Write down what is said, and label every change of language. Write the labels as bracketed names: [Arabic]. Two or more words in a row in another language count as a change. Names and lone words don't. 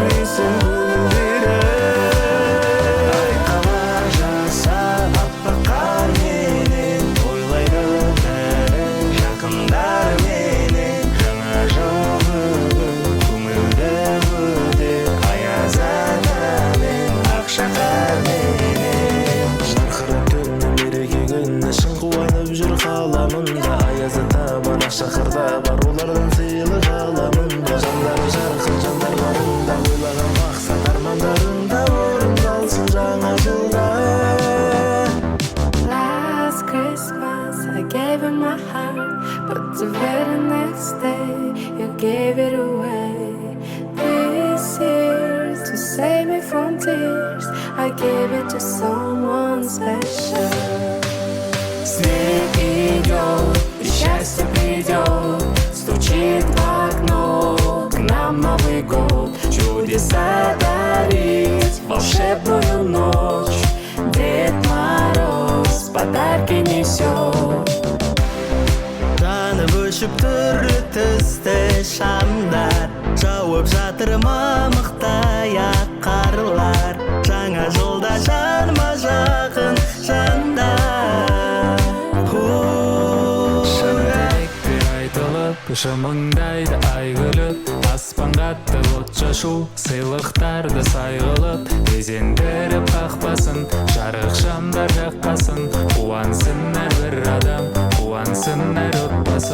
[Kazakh] sen gülümdire Ayqama jasa appak qar menen Toйлайды бәрі жақындар менен Жаңа жыл бүгін көңілді өтер Аяз атамен ақ шаһар менен Жарқырап түннің мереке күні шын қуанып жүр қаламында Аяз ата бар ақ шаһарда бар олардан сыйлық аламында Жандары жарқын жандар барында ойлаған мақсат армандарында орындалсын жаңа жылда [English] Last Christmas I gave him my heart, but the very next day you gave it away. This year to save me from tears I gave it to someone special. [Russian] Снег идет, и счастье придет, стучит в окно к нам Новый год. Чудеса дарит волшебную ночь. Дед Мороз подарки несет. [Kazakh] Жанып өшіп түрлі түсті шамдар Жауып жатыр мамықтай ақ қарлар Жаңа жылда жаныма жақын жандар Шын тілектер айтылып, жымыңдайды ай күліп Аспанға атты от шашу, сыйлықтарды сайғылып Безендіріп қақпасын, жарық шамдар жаққасын Қуансын әрбір адам, қуансын әр отбасы